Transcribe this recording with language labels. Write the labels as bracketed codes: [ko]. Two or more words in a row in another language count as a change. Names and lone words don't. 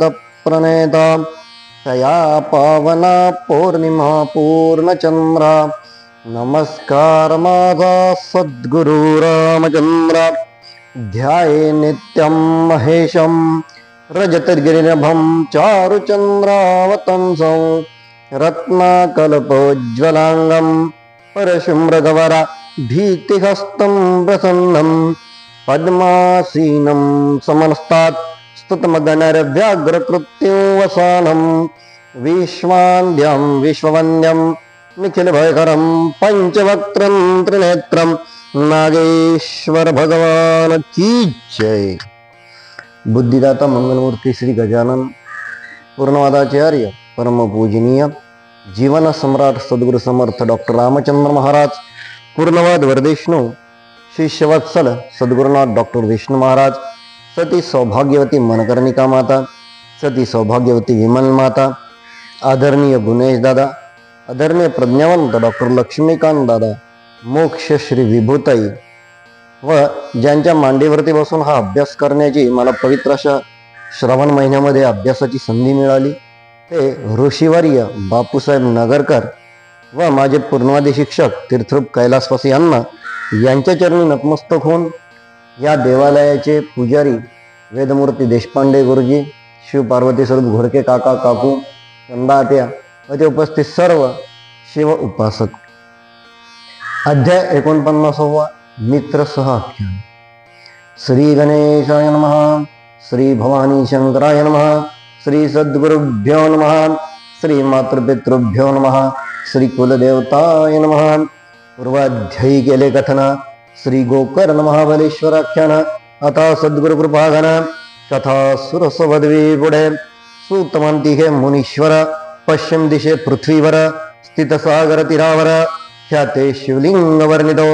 [mr] प्रणेता तया पावना पौर्णिमा पूर्णचंद्रा नमस्कार माझा सद्गुरु रामचंद्र [sa] ध्याये नित्यं महेशं रजतगिरिनभं चारुचंद्रावतंसं रत्नाकल्पोज्ज्वलांगं परशुम्रगवरा भीतिहस्तं प्रसन्नं पद्मासीनं समनस्तात् स्तुतमगणरव्याघ्रकृत्यो वसानं विश्वान्द्यं विश्ववन्द्यं निखिलभयकरं पंचवक्त्रं त्रिनेत्रं नागेश्वर [hi] भगवान की जय। [mr] बुद्धिदाता मंगलमूर्ती श्री गजानन पूर्णवादाचार्य परमपूजनीय जीवन सम्राट सद्गुरु समर्थ डॉक्टर रामचंद्र महाराज पूर्णवाद वरदेशनो शिष्यवत्सल सद्गुरुनाथ डॉक्टर विष्णु महाराज सती सौभाग्यवती मनकर्णिका माता सती सौभाग्यवती विमल माता आदरणीय गुणेश दादा आदरणीय प्रज्ञावंत डॉक्टर लक्ष्मीकांत दादा मोक्ष श्री विभूताई व ज्यांच्या मांडीवरती बसून हा अभ्यास करण्याची मला पवित्र अशा श्रावण महिन्यामध्ये अभ्यासाची संधी मिळाली ते ऋषीवर्य बापूसाहेब नगरकर व माझे पूर्णवादी शिक्षक तीर्थरूप कैलासवासी यांना यांच्या चरणी नतमस्तक होऊन या देवालयाचे पुजारी वेदमूर्ती देशपांडे गुरुजी शिवपार्वती स्वरूप घोडके काका काकू चंदात्या व ते उपस्थित सर्व शिव उपासक। अध्याय 49 मित्र सह आख्यान। [sa] श्री गणेशाय नमः, श्री भवानी शंकराय नमः, श्री सद्गुरुभ्यो नमः, श्री मातृपितृभ्यो नमः, श्री कुलदेवताय नमः। [mr] पूर्वाध्यायी केले कथन श्री गोकर्ण महाबलेश्वर आख्यान। आता सद्गुरु कृपाघन कथा सुरसवद्वी पुढे। सूत म्हणती हे मुनीश्वर पश्चिम दिशे पृथ्वीवर स्थित सागर तीरावर ख्याते शिवलिंग वर्णितो